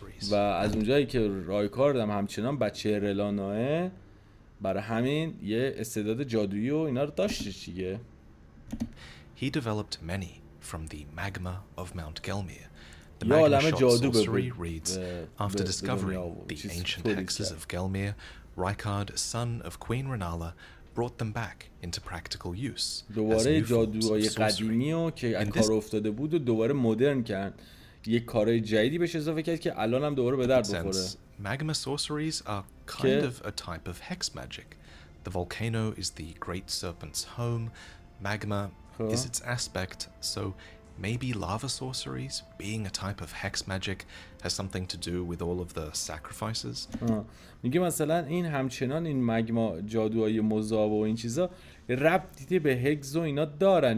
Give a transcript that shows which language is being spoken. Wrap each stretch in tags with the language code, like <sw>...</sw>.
<fa>و از اونجایی که رایکارد هم همچنان بچه رلاناه برای همین یه استعداد جادویی و اینا رو داشته دیگه.</fa> <en>He developed many from the magma of Mount Gelmir. The</en> <fa>یا عالم</fa> <en>magma-shot</en> <fa>جادو</fa> <en>sorcery reads, after discovering the ancient hexes of Gelmir, Rykard, son of Queen Renala, brought them back into practical use.</en> <fa>دوباره جادوهای قدیمی رو که از کار افتاده بود و دوباره مدرن کرد. یک کارهای جدیدی بهش اضافه کرد که الان هم دوباره به درد بخوره.</fa> <en>Magma sorceries are kind of a type of hex magic. The volcano is the great serpent's home. Magma is its aspect, so maybe lava sorceries, being a type of hex magic, has something to do with all of the sacrifices.</en> <fa>میگه مثلا این همچنان این مگما جادوهای مذاب و این چیزا ربطی به هگز و اینا دارن.</fa>